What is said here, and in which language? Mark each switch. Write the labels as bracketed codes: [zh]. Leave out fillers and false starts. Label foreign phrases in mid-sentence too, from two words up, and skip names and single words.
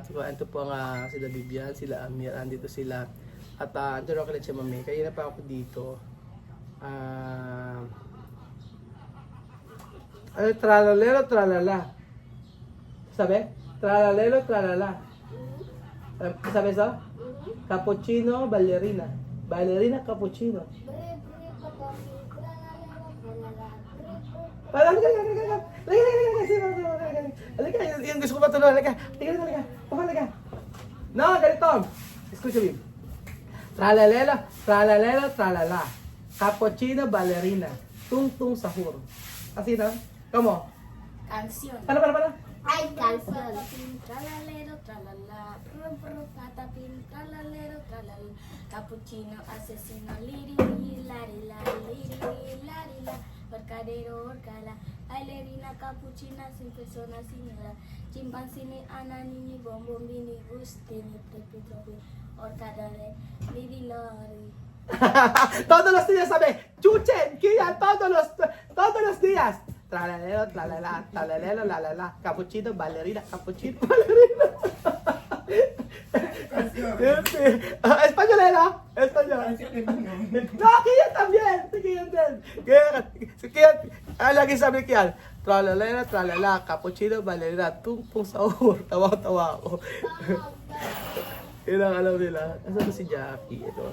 [tl] Ito po ang sila Bibian, sila Amir, andito sila. At ito rin ako lang siya mami. Kaya na pa ako dito. Tralalero, tralala. Sabi? Tralalero, tralala. Sabi sa? [it] Cappuccino, ballerina. Ballerina, cappuccino. [tl] Halika, yung gusto ko ba tuloy? Halika. No, ganito. [es] Escucha bien. Tralalero, tralalero, tralala. [it] Cappuccino, ballerina. Tung-tung sahur. [es] Así, ¿no? ¿Cómo? Canción. Para. Ay, canción. Tralalero, tralala. Prum, prum, patapín, tralalero, tralala. Capuchino, asesino, liri, lari, liri, lari, la. Mercadero, orcala. Bailarina, capuchina, sin persona, sin nada. Chimpancini, ananini, bombombini, gustini, trepitropi. Orcadale, liri, lari. Todos los días, ¿sabe? Chuchen, Kian, todos los días. Tralalero, tralala, tralalero, lalala. [it] Cappuccino, ballerina, cappuccino, ballerina. [es] Españolera, español. No, Kian también. [tl] Si Kian din. Kian, lagi sabi Kian. Tralalero, tralala, [it] cappuccino, ballerina, tung-tung sahur. [tl] Tawa-tawa ako. Yun ang alam nila. Nasaan ba si Jackie? Ito.